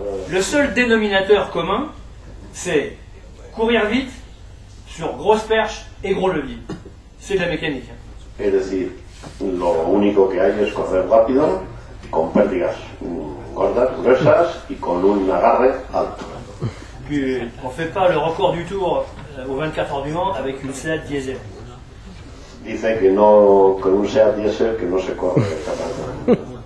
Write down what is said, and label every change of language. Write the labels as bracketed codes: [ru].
[fr] Le seul dénominateur commun, c'est courir vite sur grosse perche et gros levier. C'est de la mécanique. [es] Es decir, lo único que hay es correr rápido, con pértigas gordas, gruesas y con un agarre alto. [fr] Puis, on ne fait pas le record du tour aux 24 heures du Mans avec une Seat diesel. [es] Dice que no, con un Seat Diesel que no se corre capaz.